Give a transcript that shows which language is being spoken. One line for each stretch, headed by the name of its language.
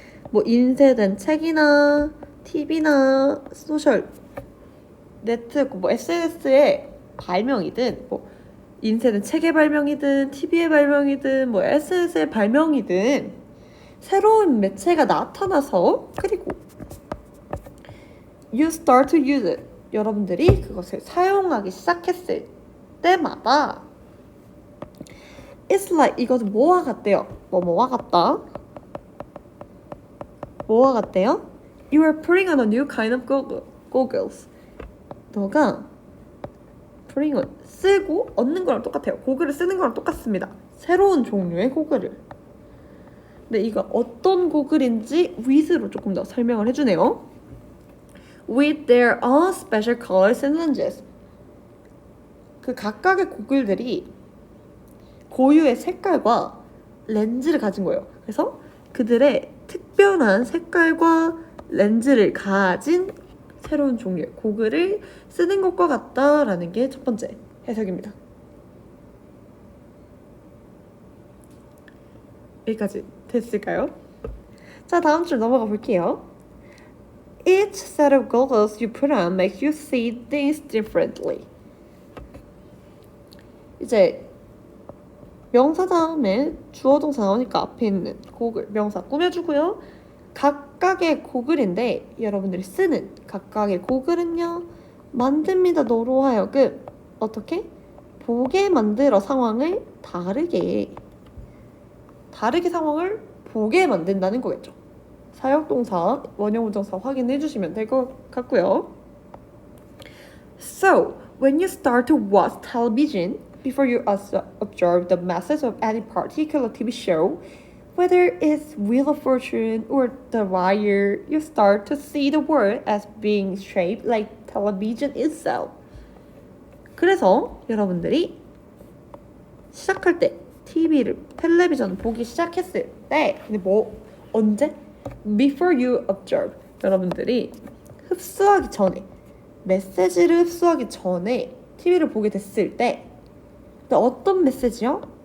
Korean: 뭐 인쇄된 책이나 TV나 소셜 네트워크, 뭐 SNS의 발명이든, 뭐 인쇄된 책의 발명이든 TV의 발명이든 뭐 SNS의 발명이든 새로운 매체가 나타나서, 그리고
English: you start to use it,
Korean: 여러분들이 그것을 사용하기 시작했을 때마다
English: it's like,
Korean: 이것은 뭐와 같대요? 뭐뭐와 같다. 뭐와 같대요?
English: You are putting on a new kind of goggles.
Korean: 너가
English: putting on,
Korean: 쓰고 얻는 거랑 똑같아요. 고글을 쓰는 거랑 똑같습니다. 새로운 종류의 고글을. 근데 이거 어떤 고글인지 with로 조금 더 설명을 해주네요.
English: With their own special colors and lenses.
Korean: 그 각각의 고글들이 고유의 색깔과 렌즈를 가진 거예요. 그래서 그들의 특별한 색깔과 렌즈를 가진 새로운 종류의 고글을 쓰는 것과 같다라는 게 첫 번째 해석입니다. 여기까지 됐을까요? 자, 다음 줄 넘어가 볼게요.
English: Each set of goggles you put on makes you see things differently.
Korean: 이제 명사 다음에 주어 동사 나오니까 앞에 있는 고글, 명사 꾸며주고요. 각각의 고글인데 여러분들이 쓰는 각각의 고글은요, 만듭니다. 너로 하여금 어떻게? 보게 만들어 상황을 다르게 상황을 보게 만든다는 거겠죠. 사역동사, 원형부정사 확인해 주시면 될 것 같고요.
English: So, when you start to watch television, before you observe the message of any particular TV show, whether it's Wheel of Fortune or The Wire, you start to see the world as being shaped like television itself.
Korean: 그래서 여러분들이 시작할 때 텔레비전 보기 시작했을 때, 근데 언제?
English: Before you observe.
Korean: 여러분들이 흡수하기 전에, 메시지를 흡수하기 전에 TV를 보게 됐을 때, 어떤 메시지요?